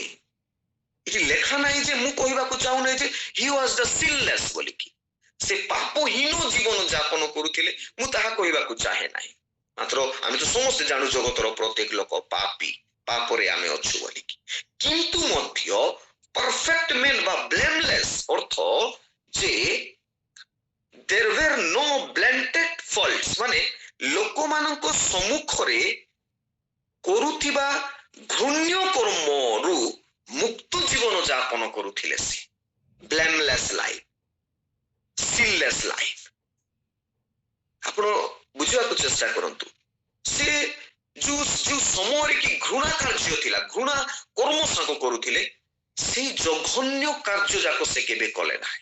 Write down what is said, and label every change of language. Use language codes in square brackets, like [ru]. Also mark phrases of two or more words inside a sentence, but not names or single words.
[or] ଏଠି ଲେଖା ନାହିଁ ଯେ, ମୁଁ କହିବାକୁ ଚାହୁଁନାହିଁ ଯେ [en] he was the sinless [or] ବୋଲିକି, ସେ ପାପହୀନ ଜୀବନ ଯାପନ କରୁଥିଲେ, ମୁଁ ତାହା କହିବାକୁ ଚାହେଁ ନାହିଁ। ମାତ୍ର ଆମେ ତ ସମସ୍ତେ ଜାଣୁ ଜଗତର ପ୍ରତ୍ୟେକ ଲୋକ ପାପୀ, ପାପରେ ଆମେ ଅଛୁ ବୋଲିକି। କିନ୍ତୁ ମଧ୍ୟ [en] perfect man [or] ବା ବ୍ଲେମଲେସ୍ ଅର୍ଥ ଯେ [en] there were no blatant faults, [or] ମାନେ ଲୋକମାନଙ୍କ ସମ୍ମୁଖରେ କରୁଥିବା ଘୃଣ୍ୟ କର୍ମରୁ ମୁକ୍ତ ଜୀବନ ଯାପନ କରୁଥିଲେ। [en] ସେ blameless life, sinless life. [or] ଆପଣ ବୁଝିବାକୁ ଚେଷ୍ଟା କରନ୍ତୁ, ସେ ଯୋଉ ସମୟରେ କି ଘୃଣା କାର୍ଯ୍ୟ ଥିଲା, ଘୃଣା କର୍ମ ସାଙ୍ଗ କରୁଥିଲେ, ସେଇ ଜଘନ୍ୟ କାର୍ଯ୍ୟ ଯାକ ସେ କେବେ କଲେ ନାହିଁ।